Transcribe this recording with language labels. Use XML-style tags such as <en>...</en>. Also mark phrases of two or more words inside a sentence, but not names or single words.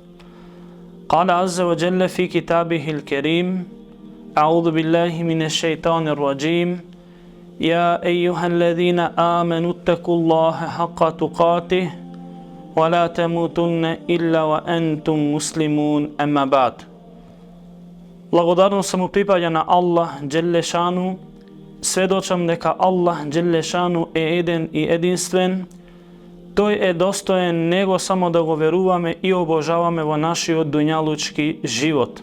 <ar>قال عز وجل في كتابه الكريم أعوذ بالله من الشيطان الرجيم يا أيها الذين آمنوا اتقوا الله حق تقاته ولا تموتن إلا وأنتم مسلمون أما بعد.</ar> <mk>Благодарност му припаѓа на Аллах Джелешану, сведочам дека Аллах Джелешану е еден и единствен. Тој е достоен него само да го веруваме и обожаваме во нашиот дуњалучки живот.</mk>